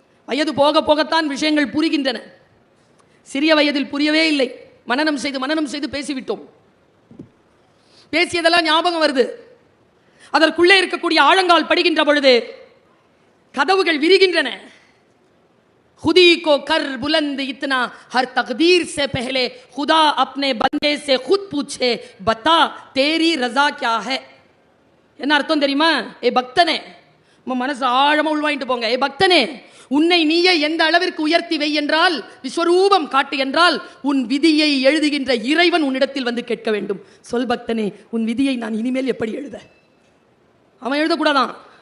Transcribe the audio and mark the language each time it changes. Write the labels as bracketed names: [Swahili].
[Tamil] வயது போக போகத்தான் விஷயங்கள் புரிகின்றன. சிறிய வயதில் புரியவே இல்லை. மனனம் செய்து பேசிவிட்டோம். பேசியதெல்லாம் ஞாபகம் வருது. அதற்குள்ளே இருக்கக்கூடிய ஆழங்கால் படுகின்ற பொழுது கதவுகள் விரிகின்றன. [Hindi] खुदी को कर बुलंद इतना हर तकदीर से पहले खुदा अपने बंदे से खुद पूछे बता तेरी रजा क्या है. [Tamil] என்ன அர்த்தம் தெரியுமா? ஏ பக்தனே, மனசு ஆழமா உள்வாங்கிட்டு போங்க. ஏ பக்தனே, உன்னை நீயே எந்த அளவிற்கு உயர்த்தி வை என்றால், விஸ்வரூபம் காட்டு என்றால், உன் விதியை எழுதுகின்ற இறைவன் உன்னிடத்தில் வந்து கேட்க வேண்டும். சொல் பக்தனே, உன் விதியை நான் இனிமேல் எப்படி எழுத? அவன் எழுதக்கூடாதான்.